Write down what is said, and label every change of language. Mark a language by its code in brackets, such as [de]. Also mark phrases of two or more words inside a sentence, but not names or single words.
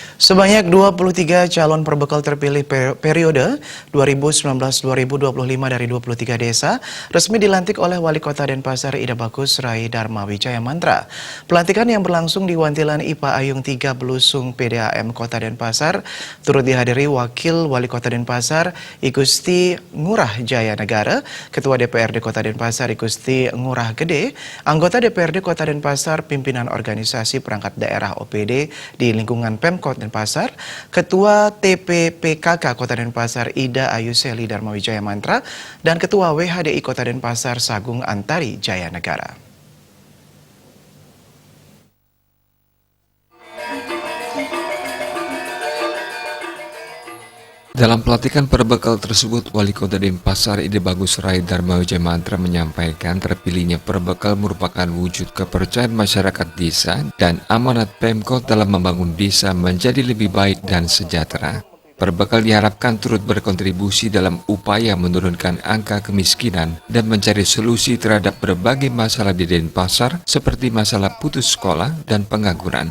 [id] Sebanyak 23 calon perbekal terpilih periode 2019-2025 dari 23 desa resmi dilantik oleh Wali Kota Denpasar Ida Bagus Rai Dharma Wijaya Mantra. Pelantikan yang berlangsung di Wantilan IPA Ayung 3 Belusung PDAM Kota Denpasar turut dihadiri Wakil Wali Kota Denpasar Igusti Ngurah Jaya Negara, Ketua DPRD Kota Denpasar Igusti Ngurah Gede, anggota DPRD Kota Denpasar, pimpinan organisasi perangkat daerah OPD di lingkungan Pemkot Denpasar, Ketua TPPKK Kota Denpasar Ida Ayu Seli Dharma Wijaya Mantra, dan Ketua WHDI Kota Denpasar Sagung Antari Jaya Negara. Dalam pelantikan perbekal tersebut, Wali Kota Denpasar Ida Bagus Rai Dharma Wijaya Mantra menyampaikan terpilihnya perbekal merupakan wujud kepercayaan masyarakat desa dan amanat Pemkot dalam membangun desa menjadi lebih baik dan sejahtera. Perbekal diharapkan turut berkontribusi dalam upaya menurunkan angka kemiskinan dan mencari solusi terhadap berbagai masalah di Denpasar seperti masalah putus sekolah dan pengangguran.